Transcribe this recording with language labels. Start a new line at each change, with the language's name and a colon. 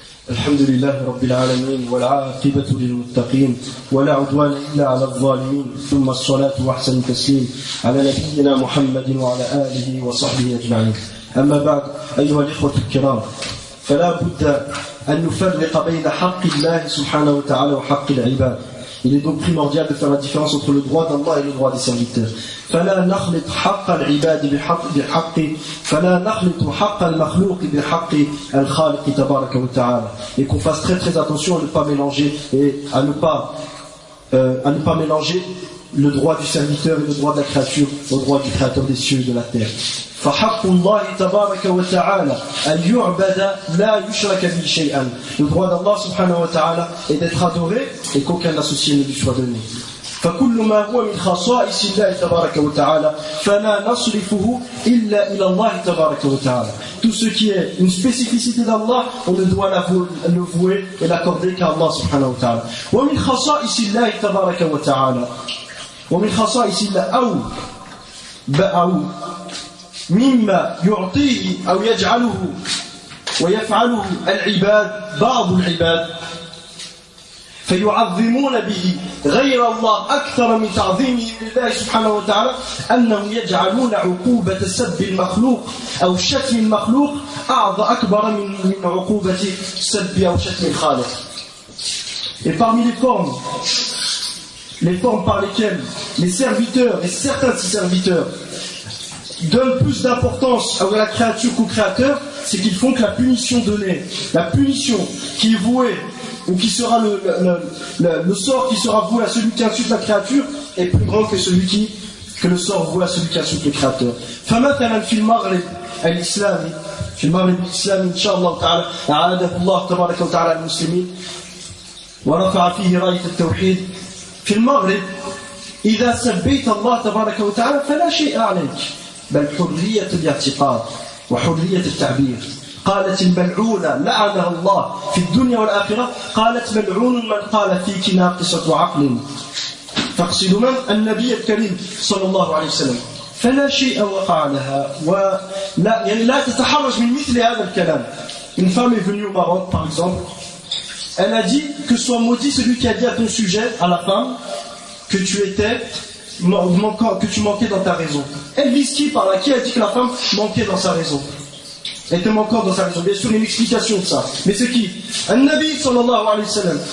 Arabic: الحمد لله رب العالمين والعاقبة للمتقين ولا عدوان إلا على الظالمين ثم الصلاة وأحسن التسليم على نبينا محمد وعلى آله وصحبه أجمعين. أما بعد أيها الإخوة الكرام فلا بد أن نفرق بين حق الله سبحانه وتعالى وحق العباد.
French: Il est donc primordial de faire la différence entre le droit d'Allah et le droit des serviteurs.
Arabic: فلا نخلط حق العباد بحق فلا نخلط حق المخلوق بحق الخالق تبارك وتعالى.
French: Et qu'on fasse très très attention à ne pas mélanger et à ne pas mélanger le droit du serviteur et le droit de la créature au droit du créateur des cieux et de la terre.
Arabic: فحق الله تبارك وتعالى أن يعبد لا يشرك به شيئا.
French: Le droit d'Allah subhanahu wa ta'ala est d'être adoré et qu'aucun associé ne lui soit donné.
Arabic: فكل ما هو من خصائص الله تبارك وتعالى فلا نصرفه إلا إلى الله تبارك وتعالى.
French: Tout ce qui est une spécificité d'Allah, on ne doit le vouer et l'accorder qu'à Allah subhanahu wa ta'ala.
Arabic: ومن خصائص الله تبارك وتعالى ومن خصائص الله أو مما يعطيه أو يجعله ويفعله العباد بعض العباد فيعظمون به غير الله أكثر من تعظيمه لله سبحانه وتعالى أنهم يجعلون عقوبة سب المخلوق أو شتم المخلوق أكبر من عقوبة سب أو شتم الخالق.
French: Et parmi les formes par lesquelles les serviteurs et certains de ces serviteurs donnent plus d'importance à la créature qu'au créateur, c'est qu'ils font que la punition donnée, la punition qui est vouée ou qui sera le sort qui sera voué à celui qui insulte la créature est plus grand que le sort voué à celui qui insulte le créateur.
Arabic: فمثلا في المغرب الإسلامي إن شاء الله تعالى أعاده الله تبارك وتعالى المسلمين ورفع فيه راية التوحيد. في المغرب إذا سبيت الله تبارك وتعالى فلا شيء عليك بل حرية الاعتقاد وحرية التعبير. قالت الملعونة لعنها الله في الدنيا والآخرة قالت ملعون من قال فيك ناقصة عقل. تقصد من؟ النبي الكريم صلى الله عليه وسلم. فلا شيء وقع لها لا تتحرج من مثل هذا الكلام.
French: Une femme est venue au Maroc par exemple, elle a dit que soit maudit celui qui a dit à ton sujet, à la femme, que tu manquais dans ta raison. Elle vise qui par là? Qui a dit que la femme manquait dans sa raison? Elle était manquante dans sa raison. Bien sûr, une explication de ça. Mais c'est qui? Un Nabi sallallahu alayhi wa sallam.